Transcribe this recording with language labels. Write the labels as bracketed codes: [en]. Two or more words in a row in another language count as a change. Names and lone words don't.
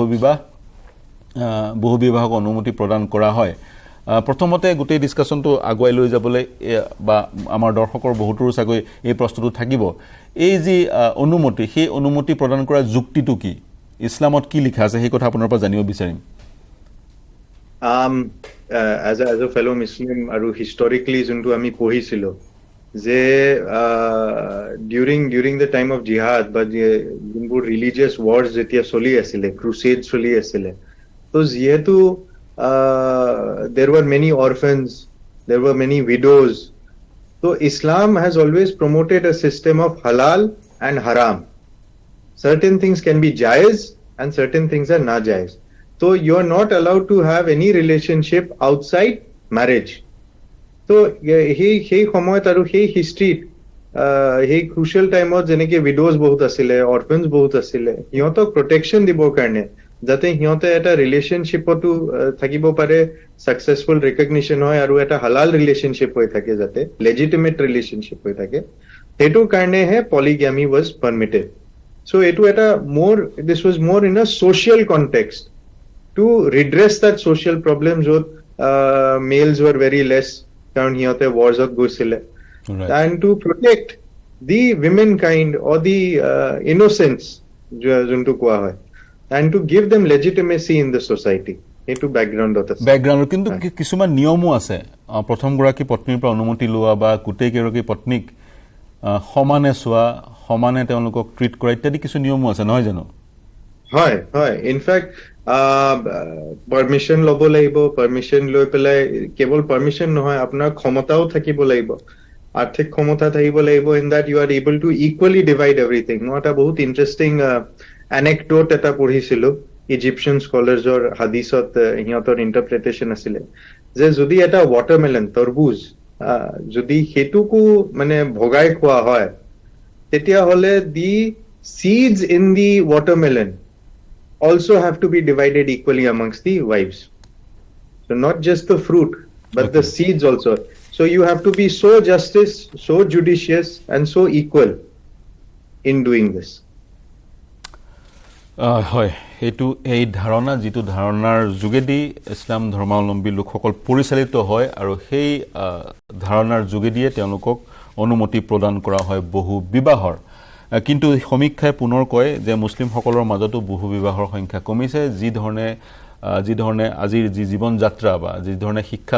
[as] বহু বিবাহক অনুমতি প্ৰদান কৰা হয় প্ৰথমতে গোটেই ডিসকাশনটো আগুৱাই লৈ যাবলৈ বা আমাৰ দৰ্শকৰ বহুতৰ চাগৈ এই প্ৰশ্নটো থাকিব এই যি অনুমতি সেই অনুমতি প্ৰদান কৰা যুক্তিটো কি ইছলামত কি লিখা আছে সেই কথা আপোনাৰ পৰা জানিব বিচাৰিম [en] as a fellow Muslim আৰু historically [as] যোনটো আমি পঢ়িছিলো যে [en] during the time of jihad but যোনবোৰ religious wars [as] যেতিয়া চলি আছিল [en] crusade [as] চলি আছিল তো যেহেতু [en] there were many orphans there were many widows so Islam has always promoted a system of halal and haram certain things can be jaiz and certain things are najaiz so you are not allowed to have any relationship outside marriage so [as] সেই সময়ত আৰু hey history hey [en] crucial time [as] ত যেনেকে widows বহুত আছিলে orphans বহুত আছিলে ইহঁতক protection দিবৰ কাৰণে যাতে হিয়তে এটা ৰিলেশনশিপটো থাকিব পাৰে [en] successful recognition [as] হয় আৰু এটা হালাল ৰিলেশনশিপ হৈ থাকে যাতে [en] legitimate relationship [as] হৈ থাকে হেতু কাৰণে [en] হে polygamy was permitted so [as] এইটো এটা [en] more this was more in a social context to redress that social problem jot males were very less [as] কাৰণ সিহঁতে wars ত গৈছিল [en] and to protect the women kind or the innocence [as] যিটো কোৱা হয় [en] and to give them legitimacy in the society etu background [as] কিন্তু কিছুমান নিয়মো আছে প্ৰথম গৰাকী পত্নীৰ পৰা অনুমতি লোৱা বা কুটেই গৰাকী পত্নীক সমানে সোৱা সমানে তেওঁলোকক ট্ৰিট কৰা ইত্যাদি কিছু নিয়মো আছে নহয় জানো হয় হয় ইনফ্যাক্ট পারমিশন লব লাগিব পারমিশন লৈ পেলাই কেৱল পারমিশন নহয় আপোনাৰ ক্ষমতাও থাকিব লাগিব আৰ্থিক ক্ষমতা থাকিব লাগিব [en] in that you are able to equally divide everything not a বহুত ইন্টারেস্টিং anecdote [as] এটা পঢ়িছিলো [en] Egyptian scholars [as] হাদিসত হিয়তৰ [en] ইন্টারপ্রিটেশন [as] আছিল যে যদি এটা ওয়াটারমেলন তৰবুজ যদি হেতুকু মানে ভগাই খোৱা হয় তেতিয়া হলে [en] the seeds in the watermelon also have to be divided equally amongst the wives so not just the fruit but the seeds also so you have to be so justice so judicious and so equal in doing this [as] হয় এটো এই ধাৰণা যেটো ধাৰণাৰ যোগেদি ইছলাম ধৰ্মাৱলম্বী লোকসকল পৰিচালিত হয় আৰু সেই ধাৰণাৰ যোগেদিয়ে তেওঁলোকক অনুমতি প্ৰদান কৰা হয় বহু বিবাহৰ কিন্তু সমীক্ষাই পুনৰ কয় যে মুছলিমসকলৰ মাজতো বহু বিবাহৰ সংখ্যা কমিছে যি ধৰণে আজিৰ যি জীৱন যাত্ৰা বা যি ধৰণে শিক্ষা